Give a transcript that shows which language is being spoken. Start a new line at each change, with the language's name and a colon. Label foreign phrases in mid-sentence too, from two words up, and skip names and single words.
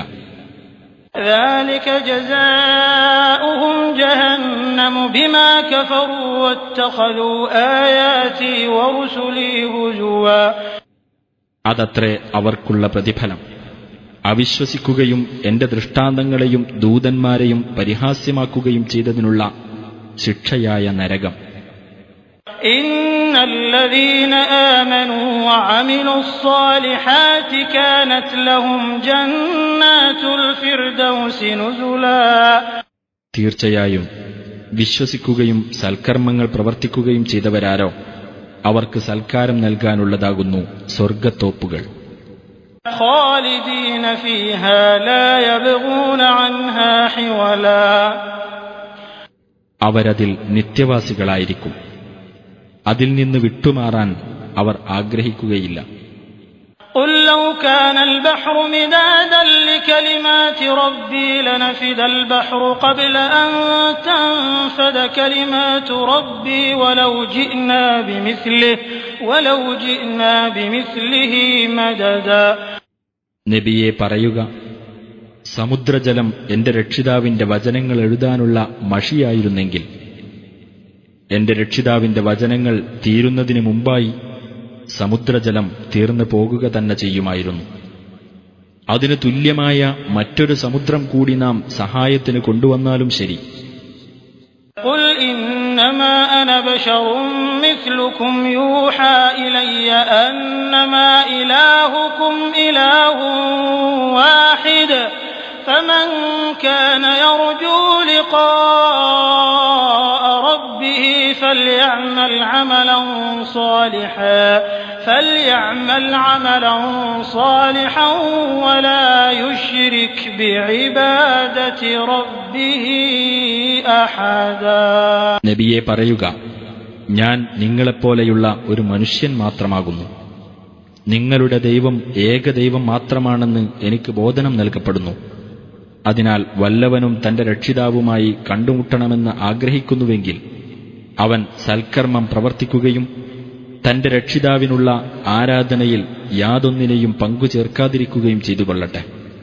Arabic: ذلك جزاؤهم جهنم بما كفروا واتخذوا آياتي ورسلي هزوا.
Malayalam: അതത്രേ അവർക്കുള്ള പ്രതിഫലം. അവിശ്വസിക്കുകയും എന്റെ ദൃഷ്ടാന്തങ്ങളെയും ദൂതന്മാരെയും പരിഹാസ്യമാക്കുകയും ചെയ്തതിനുള്ള ശിക്ഷയായ നരകം.
Arabic: إن الذين آمنوا وعملوا الصالحات كانت لهم جنات الفردوس نزلا.
Malayalam: തീർച്ചയായും വിശ്വസിക്കുകയും സൽക്കർമ്മങ്ങൾ പ്രവർത്തിക്കുകയും ചെയ്തവരാരോ അവർക്ക് സൽക്കാരം നൽകാനുള്ളതാകുന്നു സ്വർഗ്ഗത്തോപ്പുകൾ.
Arabic: خالدين فيها لا يبغون عنها حولا.
Malayalam: അവരതിൽ നിത്യവാസികളായിരിക്കും. അതിൽ നിന്ന് വിട്ടുമാറാൻ അവർ ആഗ്രഹിക്കുകയില്ല.
Arabic: قل لو كان البحر مدادا لكلمات ربي لنفد البحر قبل أن تنفد كلمات ربي ولو جئنا بمثله مددا.
Malayalam: നബിയെ പറയുക, സമുദ്രജലം എന്റെ രക്ഷിതാവിന്റെ വചനങ്ങൾ എഴുതാനുള്ള മഷിയായിരുന്നെങ്കിൽ എന്റെ രക്ഷിതാവിന്റെ വചനങ്ങൾ തീരുന്നതിന് മുമ്പായി സമുദ്രജലം തീർന്നു പോകുക തന്നെ ചെയ്യുമായിരുന്നു. അതിനു തുല്യമായ മറ്റൊരു സമുദ്രം കൂടി നാം സഹായത്തിന് കൊണ്ടുവന്നാലും ശരി.
Arabic: قل إنما أنا بشر مثلكم يوحى إلي أنما إلهكم إله واحد فمن كان يرجو لقاء ربه فليعمل عملا صالحا ولا يشرك بعبادة ربه أحدا.
Malayalam: നബിയെ പറയുക, ഞാൻ നിങ്ങളെപ്പോലെയുള്ള ഒരു മനുഷ്യൻ മാത്രമാകുന്നു. നിങ്ങളുടെ ദൈവം ഏകദൈവം മാത്രമാണെന്ന് എനിക്ക് ബോധനം നൽകപ്പെടുന്നു. അതിനാൽ വല്ലവനും തന്റെ രക്ഷിതാവുമായി കണ്ടുമുട്ടണമെന്ന് ആഗ്രഹിക്കുന്നുവെങ്കിൽ അവൻ സൽക്കർമ്മം പ്രവർത്തിക്കുകയും തന്റെ രക്ഷിതാവിനുള്ള ആരാധനയിൽ യാതൊന്നിനെയും പങ്കുചേർക്കാതിരിക്കുകയും ചെയ്തുകൊള്ളട്ടെ.